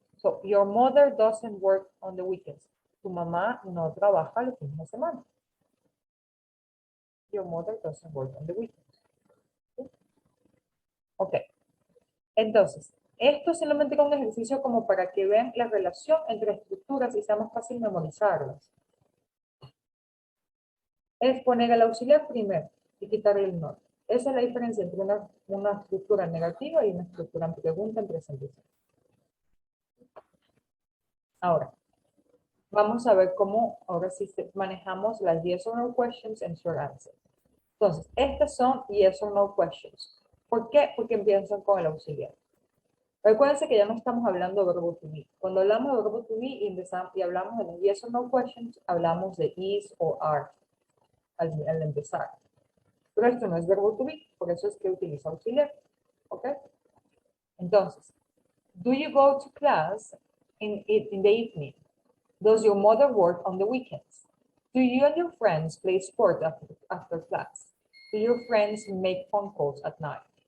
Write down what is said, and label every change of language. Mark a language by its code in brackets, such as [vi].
[en] So, your mother doesn't work on the weekends. [es] Tu mamá no trabaja los fines de semana. [en] Your mother doesn't work on the weekends. [es] ¿Sí? Ok. Entonces, esto es solamente un ejercicio como para que vean la relación entre estructuras y sea más fácil memorizarlas. Es poner el auxiliar primero y quitarle el not. Esa es la diferencia entre una estructura negativa y una estructura en pregunta en presente. Ahora, vamos a ver cómo ahora sí manejamos las [en] yes or no questions and short answers. [es] Entonces, estas son [en] yes or no questions. [es] ¿Por qué? Porque empiezan con el auxiliar. Recuérdense que ya no estamos hablando de verbo to be. Cuando hablamos de verbo to be y hablamos de las yes or no questions, hablamos de is o are al empezar. Pero esto no es verbo to be, por eso es que utiliza auxiliar. ¿Ok? [en] Entonces, do you go to class in the evening? Does your mother work on the weekends? Do you and your friends play sport after class? Do your friends make phone calls at night?